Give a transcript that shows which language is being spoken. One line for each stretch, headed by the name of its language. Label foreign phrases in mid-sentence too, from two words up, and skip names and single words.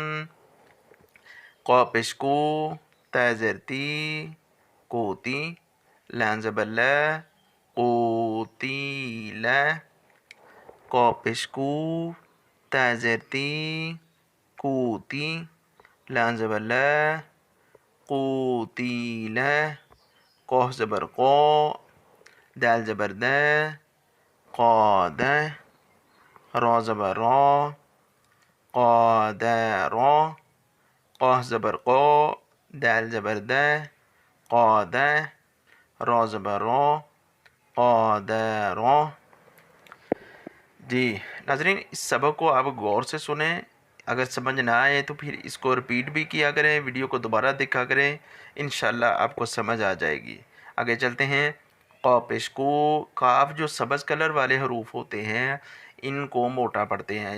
Urdu: قو پیش کو، تا زیر تی، کوتی، لام زبر لا، قوتیلا. قو پیش کو، تا زیر تی، کوتی, لام زبر لا، قوتیلا. قاف زبر قو، دال زبر دا، قودا، رو زبر رو، قودرو. قاف زبر قو، دال زبر دا، قودا، رو زبر رو، قودرو. جی ناظرین، اس سبق کو آپ غور سے سنے. اگر سمجھ نہ آئے تو پھر اسکو ریپیٹ بھی کیا کریں، ویڈیو کو دوبارہ دیکھا کریں، ان شاء اللہ آپکو سمجھ آ جائے گی. آگے چلتے ہیں. قو پیش کو، کاف جو سبز کلر والے حروف ہوتے ہیں انکو موٹا پڑھتے ہیں.